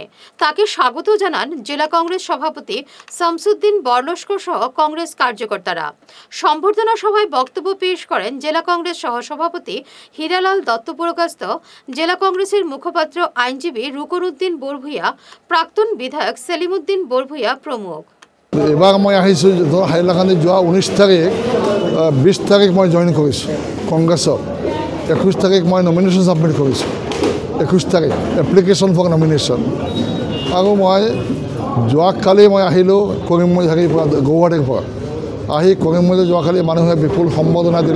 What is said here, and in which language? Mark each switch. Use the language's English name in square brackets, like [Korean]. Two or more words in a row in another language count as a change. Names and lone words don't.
[Bangla] তাকে স্বাগত জানান জেলা কংগ্রেস সভাপতি শামসুদ্দিন বরলস্কর সহ কংগ্রেস কার্যকর্তারা। সম্বর্ধনা সভায় বক্তব্য পেশ করেন জেলা কংগ্রেস সহসভাপতি হীরালাল দত্তপুরকাস্ত, জেলা কংগ্রেসের মুখপাত্র আইনজীবী রুকনউদ্দিন বরভূঞা, প্রাক্তন বিধায়ক সেলিমউদ্দিন বরভূঞা প্রমুখ। [Assamese] এবাৰ মই আহিছোঁ হাইলাকান্দি যোৱা 19 তাৰিখ 20 তাৰিখ মই জইন কৰিছোঁ কংগ্ৰেছত, 21 তাৰিখ মই [English] nomination submit [Assamese] কৰিছোঁ, 21 তাৰিখ [English] application for nomination. [Assamese] আৰু মই যোৱাকালি মই আহিলোঁ কৰিমগঞ্জৰ পৰা, গৌহাটীৰ পৰা আহি কৰিমগঞ্জ যোৱাকালি মানুহে বিপুল সম্বৰ্ধনা দিলে।